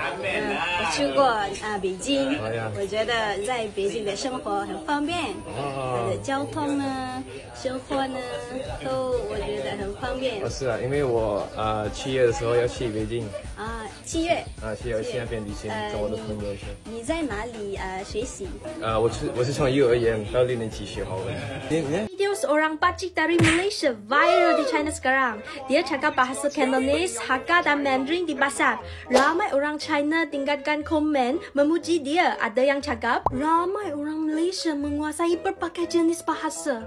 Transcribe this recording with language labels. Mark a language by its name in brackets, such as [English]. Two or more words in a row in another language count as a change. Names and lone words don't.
[Chinese] 我去过北京，我觉得在北京的生活很方便，它的交通呢、生活呢，都我觉得很方便。是啊，因为我7月的时候要去北京。 7月。 7月去那边旅行，跟我的朋友去。你在哪里学习？我是从幼儿园到6年级学华文。 [Malay] Video seorang pakcik dari Malaysia viral di China sekarang. Dia cakap bahasa Cantonese, Hakka dan Mandarin di pasar. Ramai orang China tinggalkan komen memuji dia. Ada yang cakap, ramai orang Malaysia menguasai berbagai jenis bahasa.